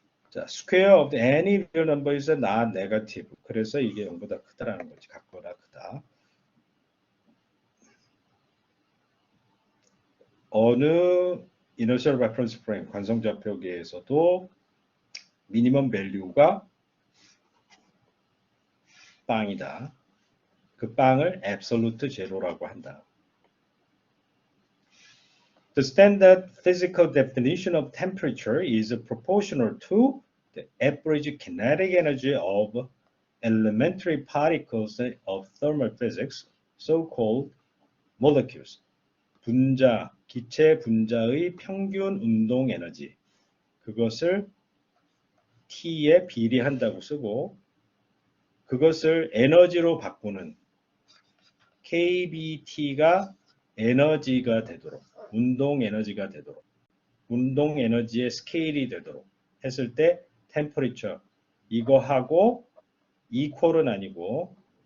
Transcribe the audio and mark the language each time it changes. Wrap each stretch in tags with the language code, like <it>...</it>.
<en>자, square of any real number is not negative.</en> <ko>그래서 이게 0보다 크다라는 거지. 같거나 크다. 어느</ko> <en>inertial reference frame</en> <ko>관성좌표계에서도 미니멈 밸류가 빵이다. 그 빵을 absolute zero라고 한다.</ko> <en>The standard physical definition of temperature is proportional to the average kinetic energy of elementary particles of thermal physics, so-called molecules.</en> <ko>기체 분자의 평균 운동 에너지. 그것을 T에 비례한다고 쓰고 그것을 에너지로 바꾸는 KBT가 에너지가 되도록 운동 에너지가 되도록 운동 에너지의 스케일이 되도록 했을 때 템퍼리처 이거하고 이퀄은 아니고</ko>